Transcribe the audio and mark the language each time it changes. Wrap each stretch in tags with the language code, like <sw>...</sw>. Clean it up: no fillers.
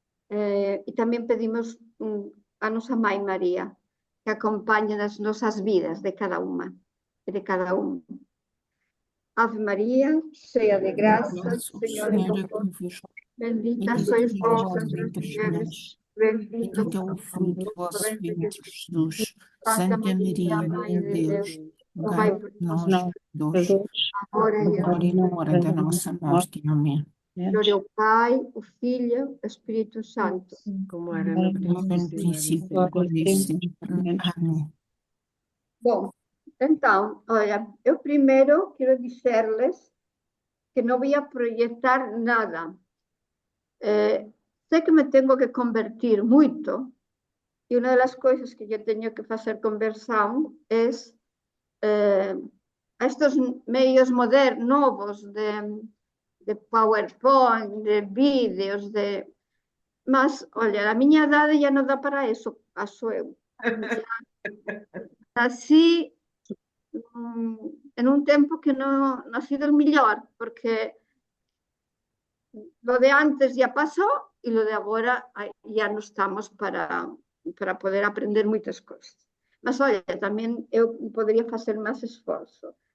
<gl>E tamén pedimos a nosa Mãe María que acompañe nas nosas vidas de cada unha e de cada un.</gl> <pt>Ave María, cheia de graça, o Senhor é convosco. Bendita sois vós entre as mulheres, bendito Bendito é o fruto do vosso ventre, Jesus. Santa Maria, Mãe de Deus, rogai por nós, pecadores, agora e agora e na hora da nossa morte. Amém. glória ao Pai, o Filho, o Espírito Santo. Como era no No princípio, agora e sempre. Amém. Bom, então, olha, eu primeiro quero dizer-lhes que não vou projetar nada. Sei que me tenho que convertir muito e uma das coisas que eu tenho que fazer conversão é a estes meios modernos, novos de PowerPoint, de vídeos, mas, olha, a minha idade já não dá para isso, acho eu.</pt> <es>Así, en un tempo que non ha sido el millor, porque lo de antes ya pasó y lo de ahora ya no estamos para poder aprender</es> <gl>moitas cousas.</gl> <pt>Mas, olha,</pt> <gl>tamén eu podería facer máis esforzo.</gl>